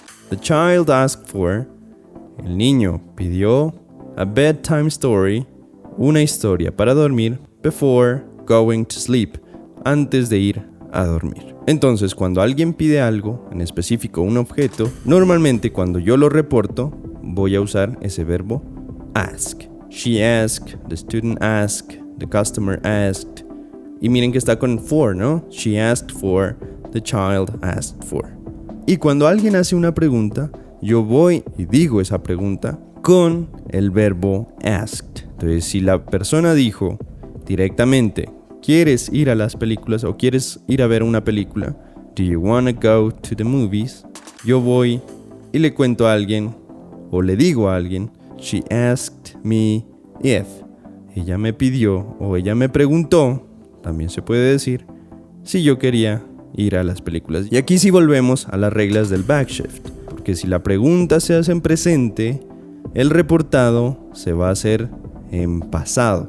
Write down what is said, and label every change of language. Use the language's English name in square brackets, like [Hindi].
[English] The child asked for, [Spanish] el niño pidió, [English] a bedtime story, [Spanish] una historia para dormir, [English] before going to sleep, [Spanish] antes de ir a dormir. Entonces, cuando alguien pide algo, en específico un objeto, normalmente cuando yo lo reporto, voy a usar ese verbo ask. [English] She asked, the student asked, the customer asked. [Spanish] Y miren que está con for, ¿no? [English] She asked for, the child asked for. [Spanish] Y cuando alguien hace una pregunta, yo voy y digo esa pregunta con el verbo asked. Entonces, si la persona dijo directamente, ¿quieres ir a las películas o quieres ir a ver una película? [English] Do you wanna go to the movies? [Spanish] Yo voy y le cuento a alguien o le digo a alguien, [English] she asked me if. [Spanish] Ella me pidió o ella me preguntó, también se puede decir, si yo quería ir a las películas. Y aquí sí volvemos a las reglas del backshift, porque si la pregunta se hace en presente, el reportado se va a hacer en pasado.